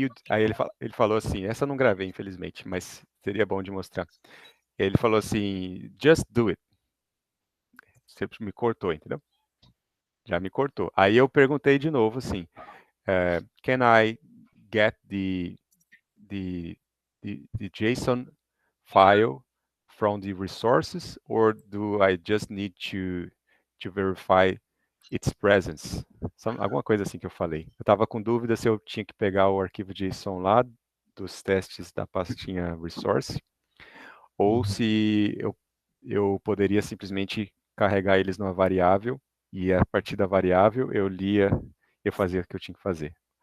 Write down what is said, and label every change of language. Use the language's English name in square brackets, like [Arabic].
[Portuguese] Aí ele falou assim, essa eu não gravei, infelizmente, mas seria bom de mostrar. Ele falou assim, [English] just do it. [Portuguese] Você me cortou, entendeu? Já me cortou. Aí eu perguntei de novo assim, [English] can I get the, the JSON file from the resources, or do I just need to verify its presence? [Portuguese] Alguma coisa assim que eu falei. Eu estava com dúvida se eu tinha que pegar o arquivo JSON lá dos testes da pastinha resource, ou se eu poderia simplesmente carregar eles numa variável e a partir da variável eu fazia o que eu tinha que fazer.